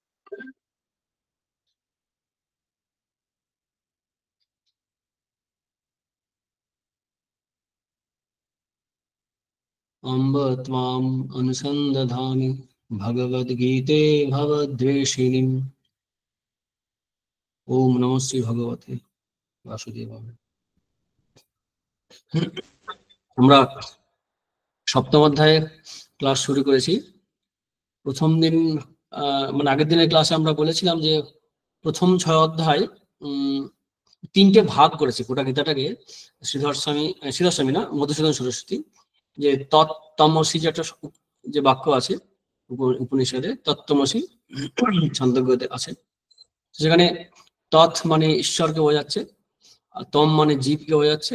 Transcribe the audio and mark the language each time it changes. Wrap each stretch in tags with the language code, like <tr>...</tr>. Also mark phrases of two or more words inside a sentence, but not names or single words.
<sa>अम्ब त्वाम् अनुसन्दधामि भगवद्गीते भवद्वेषिणीम्। ओम नमः श्री भगवते वासुदेवाय।</sa> <bn>আমরা সপ্তম অধ্যায়ে ক্লাস শুরু করেছি। প্রথম দিন মানে আগের দিনের ক্লাসে আমরা বলেছিলাম যে প্রথম 6 অধ্যায় তিনটে ভাগ করেছে গোটা গীতাটাকে শ্রীধর স্বামী না মধুসূদন সরস্বতী, যে তত্তমসি যে একটা যে বাক্য আছে উপনিষদে, তত্তমসি ছন্দোগ্যতে আছে, সেখানে তৎ মানে ঈশ্বরকে বোঝাচ্ছে, আর তম মানে জীবকে বোঝাচ্ছে।</bn>